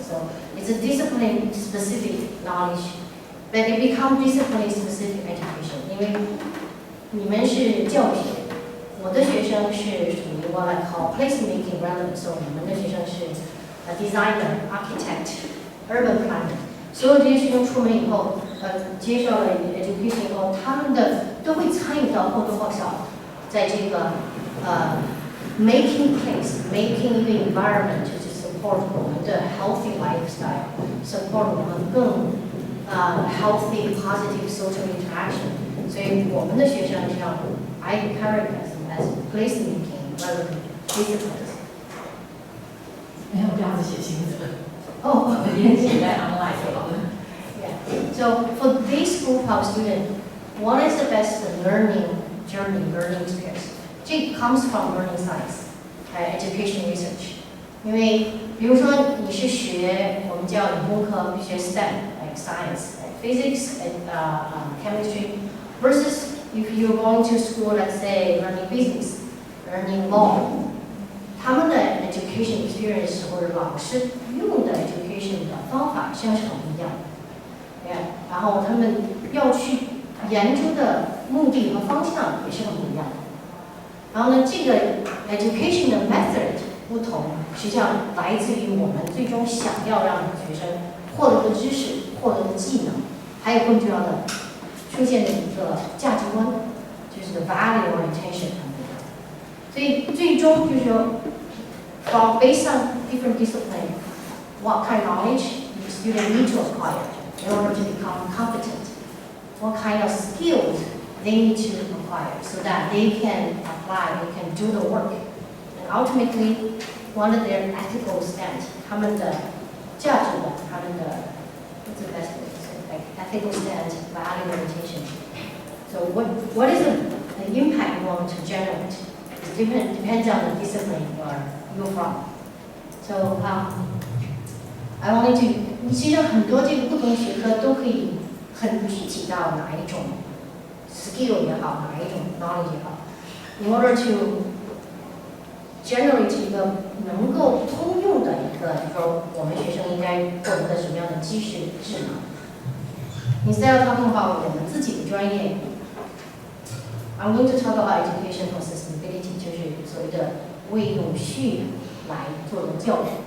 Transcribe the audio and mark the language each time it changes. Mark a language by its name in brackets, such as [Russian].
[English] So it's a discipline specific knowledge, but it becomes discipline specific education. [Chinese] 因为你们是教学，我的学生是属于 [English] what I call placemaking relevant. So [Chinese] 你们的学生是 [English] designer, architect, urban planner. [Chinese] 所有这些学生出门以后，接受了 [English] education [Chinese] 以后，他们都会参与到或多或少，在这个 [English] making place, making [Chinese] 一个 [English] environment to support [Chinese] 我们的 [English] healthy lifestyle, support [Chinese] 我们更 [English] healthy, positive social interaction. [Chinese] 所以我们的学生是要 [English] I characterize them as placemaking relevant disciplines. [Chinese] 没有这样子写心得。 [English] Oh, [Chinese] 连写在 online 就好了。 [English] yeah. So for this group of students, what is the best learning journey, learning experience? It comes from learning science, education research. [Chinese] 因为比如说你是学我们叫理工科，学 [English] STEM, like science, like physics, and chemistry, versus if you're going to school, let's say learning business, learning law, [Chinese] 他们的 [English] education experience [Chinese] 或者老师用的 [English] education [Chinese] 的方法实际上是很不一样的，然后他们要去研究的目的和方向也是很不一样的。然后呢，这个 [English] education [Chinese] 的 [English] method [Chinese] 不同，实际上来自于我们最终想要让学生获得的知识、获得的技能，还有更重要的出现的一个价值观，就是 [English] the value orientation。 [Chinese] 所以最终就是说 [English] ，from based on different discipline, what kind of knowledge the student need to acquire in order to become competent, what kind of skills they need to acquire so that they can apply, they can do the work, and ultimately, one of their ethical stance, [Chinese] 他们的价值观，他们的 [English] what's the best way to say, like ethical stance, value orientation. So what is the impact you want to generate? It depends on the discipline you're from. So I wanted to, [Chinese] 其实很多这个不同学科都可以很具体到哪一种 skill 也好，哪一种 knowledge 也好 ， [English] in order to generate [Chinese] 一个能够通用的一个，说我们学生应该获得的什么样的知识智能。 [English] Instead of talking about [Chinese] 我们自己的专业 [English] ，I'm going to talk about education for sustainability， [Chinese] 就是所谓的为永续来做的教育。